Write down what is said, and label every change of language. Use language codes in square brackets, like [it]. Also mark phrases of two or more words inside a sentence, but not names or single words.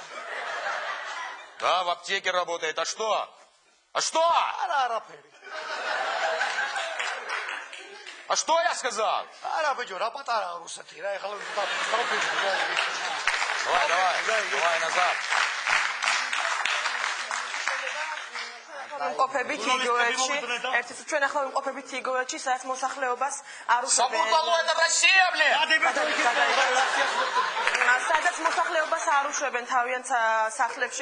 [ru] Да, в аптеке работает. А что? А что? А что я сказал? Давай назад. [ka] ვიმყოფებით იგოეთში. ერთის ჩვენ ახლა ვიმყოფებით იგოეთში, სადაც მოსახლეობას არ უშევენ. სადაც მოსახლეობას არ უშევენ თავიანთ სახლებში.